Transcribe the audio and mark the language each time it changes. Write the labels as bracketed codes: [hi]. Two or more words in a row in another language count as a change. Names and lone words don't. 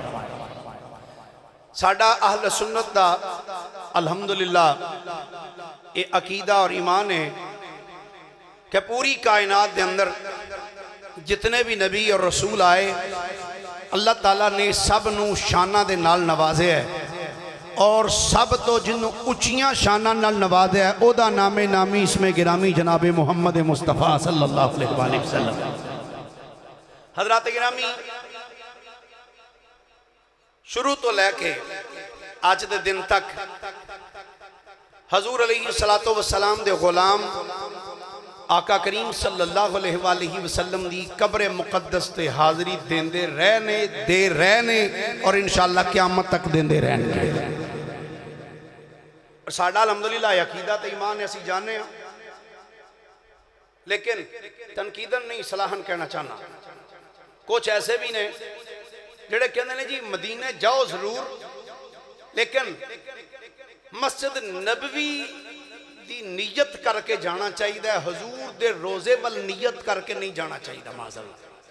[pa] ساڈا اہل سنت دا الحمدللہ اے عقیدہ اور ایمان ہے کہ پوری کائنات دے اندر جتنے بھی نبی اور رسول آئے اللہ تعالیٰ نے سب نو شانہ دے نال نوازے ہے اور سب تو جنہوں اچھیاں شانہ نال نوازے ہے او دا نام نامی اس میں گرامی جناب محمد مصطفیٰ [ar] صلی اللہ علیہ وآلہ وسلم. [pa] حضرات گرامی شروع تو لے کے آج دے دن تک حضور علیہ السلام دے غلام آقا کریم [ar] صلی اللہ علیہ وآلہ وسلم [pa] دی قبر مقدس تے حاضری دیندے رہنے دے رہنے اور انشاءاللہ قیامت تک دیندے رہنے. ساڑھا الحمدللہ عقیدہ تے ایمان ایسی جانے ہیں لیکن تنقیدن نہیں صلاحن کہنا چاہنا. کچھ ایسے بھی نے جڑے کہنے لیں جی مدینہ جاؤ ضرور لیکن مسجد نبوی دی نیت کر کے جانا چاہیے حضور دے روزے وال نیت کر کے نہیں جانا چاہیے معاذ اللہ.